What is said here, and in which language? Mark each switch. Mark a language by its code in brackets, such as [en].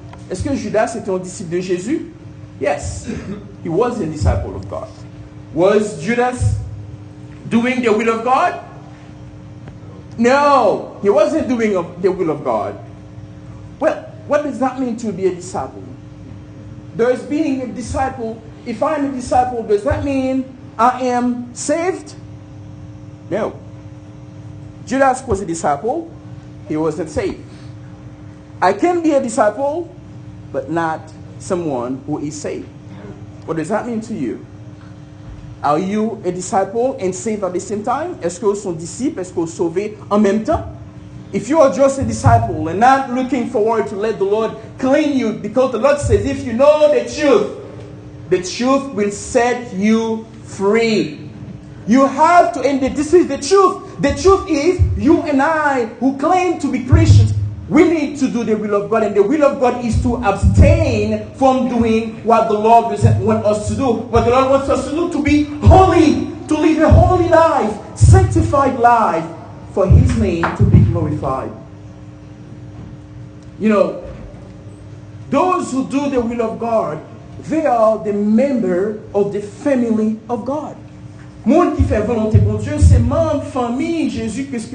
[fr] Est-ce que Judas était un disciple de Jésus? [en] Yes, he was a disciple of God. Was Judas doing the will of God? No, he wasn't doing the will of God. Well, what does that mean to be a disciple? Does being a disciple, if I'm a disciple, does that mean I am saved? No. Judas was a disciple. He wasn't saved. I can be a disciple, but not someone who is saved. What does that mean to you? Are you a disciple and saved at the same time? [fr] Est-ce que vous êtes disciple? Est-ce que vous êtes sauvé en même temps? [en] If you are just a disciple and not looking forward to let the Lord clean you, because the Lord says, if you know the truth will set you free. You have to, and this is the truth. The truth is, you and I who claim to be Christians, we need to do the will of God, and the will of God is to abstain from doing what the Lord doesn't want us to do. What the Lord wants us to do, to be holy, to live a holy life, sanctified life, for His name to be glorified. You know, those who do the will of God, they are the member of the family of God. [fr] Monde qui fait volonté pour Dieu, c'est membre famille Jésus Christ.